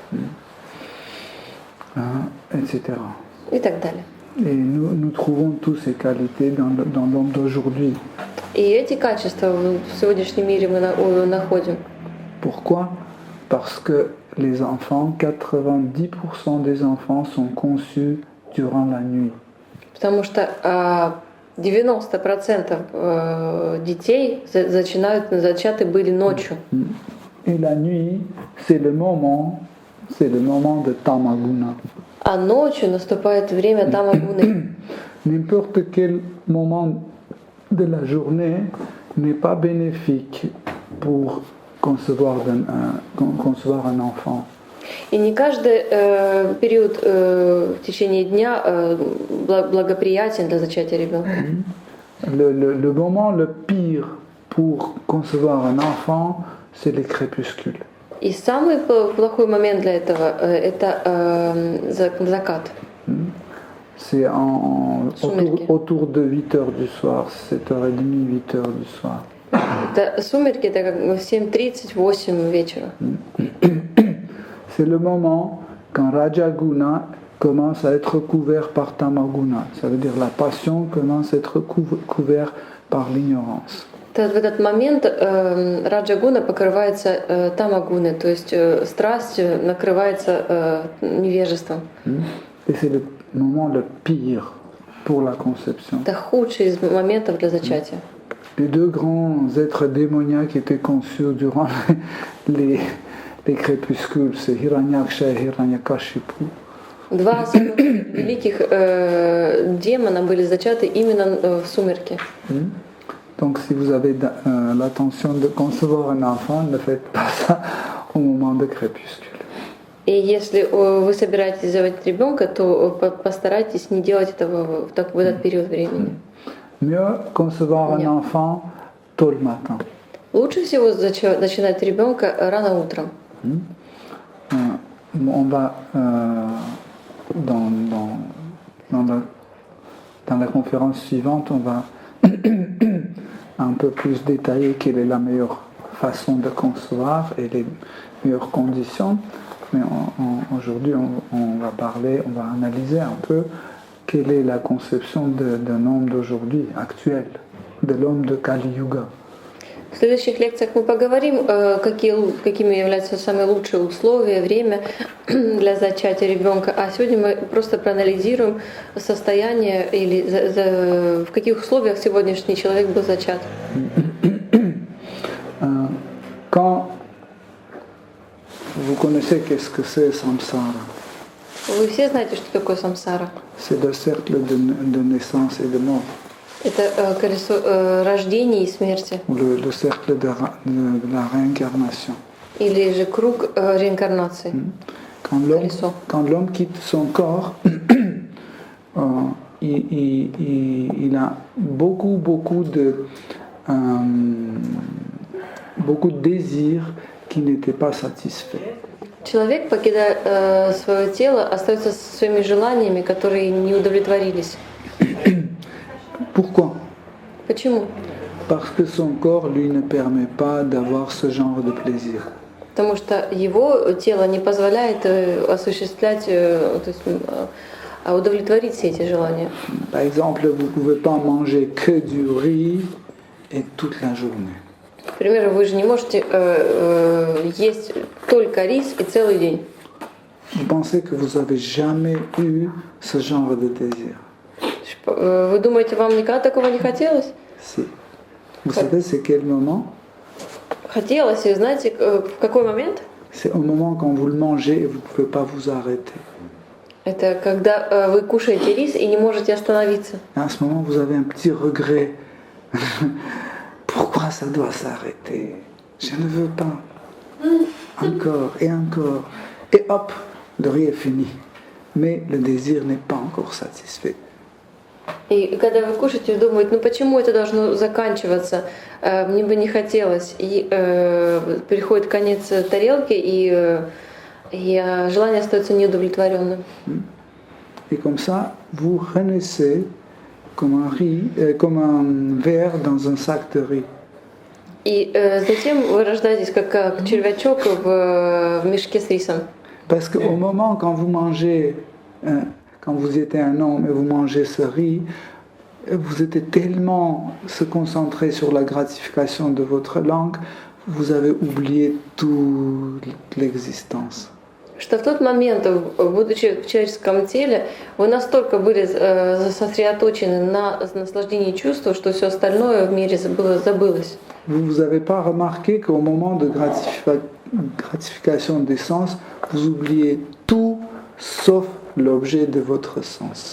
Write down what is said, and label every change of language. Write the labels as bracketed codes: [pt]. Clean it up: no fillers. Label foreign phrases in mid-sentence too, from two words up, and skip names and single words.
[fr] etc. [ru] и так далее. [fr] Et nous trouvons toutes ces qualités dans l'homme d'aujourd'hui. [ru] И эти качества в сегодняшнем мире мы находим. [fr] Pourquoi? Parce que les enfants, 90% des enfants sont conçus durant la nuit. [ru] Потому что 90% детей зачаты были ночью. [fr] Et la nuit, c'est le moment de Tamaguna. [ru] А ночью наступает время тамагуны. [fr] N'importe quel moment de la journée n'est pas bénéfique pour concevoir un enfant. [ru] И не каждый период в течение дня благоприятен для зачатия ребенка. [fr] Le moment le pire pour concevoir un enfant, c'est les crépuscules. [ru] И самый плохой момент для этого это закат. [fr] C'est autour de 8 heures du soir, 7h30, 8 heures du soir. [ru] Сумерки это как в 7:30-8 вечера. [fr] C'est le moment quand Rajaguna commence à être couvert par Tamaguna. Ça veut dire la passion commence à être couverte par l'ignorance. [ru] То в этот момент раджа-гуна покрывается тамагуной, то есть страсть накрывается невежеством. [fr] Et c'est le moment le pire pour la conception. [ru] Это худший из моментов для зачатия. [fr] Les deux grands êtres démoniaques étaient conçus durant les crépuscules, c'est Hiranyaksha et Hiranyakashipu. [ru] Два самых великих демона были зачаты именно в сумерки. [fr] Donc si vous avez l'intention de concevoir un enfant, ne faites pas ça au moment de crépuscule. [ru] И если вы собираетесь заводить ребенка, то постарайтесь не делать этого в этот период времени. [fr] Mieux concevoir un enfant tôt le matin. [ru] Лучше всего начинать ребенка рано утром. [fr] On va dans la conférence suivante, on va un peu plus détailler quelle est la meilleure façon de concevoir et les meilleures conditions. Mais aujourd'hui, on va analyser un peu quelle est la conception d'un homme d'aujourd'hui, actuel, de l'homme de Kali Yuga. [ru] В следующих лекциях мы поговорим, какими являются самые лучшие условия, время для зачатия ребенка. А сегодня мы просто проанализируем состояние или в каких условиях сегодняшний человек был зачат. [fr] Quand vous connaissez qu'est-ce que c'est samsara? [ru] Вы все знаете, что такое самсара? [fr] C'est le cercle de naissance et de mort. [ru] Это колесо рождения и смерти. [fr] Le cercle de la réincarnation. [ru] Или же круг реинкарнации. [fr] Quand l'homme quitte son corps, il a beaucoup de désirs qui n'étaient pas satisfaits. [ru] Человек, покидая свое тело, остается со своими желаниями, которые не удовлетворились. [fr] Pourquoi? [ru] Почему? [fr] Parce que son corps, lui, ne permet pas d'avoir ce genre de plaisir. [ru] Потому что его тело не позволяет осуществлять, то есть удовлетворить все эти желания. [fr] Par exemple, vous ne pouvez pas manger que du riz et toute la journée. [ru] Например, вы же не можете есть только рис и целый день. [fr] Vous pensez que vous n'avez jamais eu ce genre de désir? [ru] Вы думаете, вам никогда такого не хотелось? [fr] Si. Vous savez, c'est quel moment? [ru] Хотелось, и знаете, в какой момент? [fr] C'est au moment quand vous le mangez et vous ne pouvez pas vous arrêter. [ru] Это когда вы кушаете рис и не можете остановиться. [fr] À ce moment, vous avez un petit regret. Pourquoi ça doit s'arrêter? Je ne veux pas. Encore et encore. Et hop, le riz est fini. Mais le désir n'est pas encore satisfait. [ru] И когда вы кушаете, вы думаете, почему это должно заканчиваться? Мне бы не хотелось. И приходит конец тарелки, и желание остается неудовлетворенным. [fr] Et comme ça, vous renaissez comme un ver dans un sac de riz. [ru] И затем вы рождаетесь как червячок в мешке с рисом. [fr] Parce qu'au moment quand vous mangez, quand vous étiez un homme et vous mangez ce riz, vous êtes tellement se concentrer sur la gratification de votre langue, vous avez oublié toute l'existence. [ru] Что в тот момент, будучи в человеческом теле, вы настолько были сосредоточены на наслаждении чувства, что все остальное в мире забылось. [fr] Vous n'avez pas remarqué qu'au moment de gratification des sens, vous oubliez tout sauf l'objet de votre sens.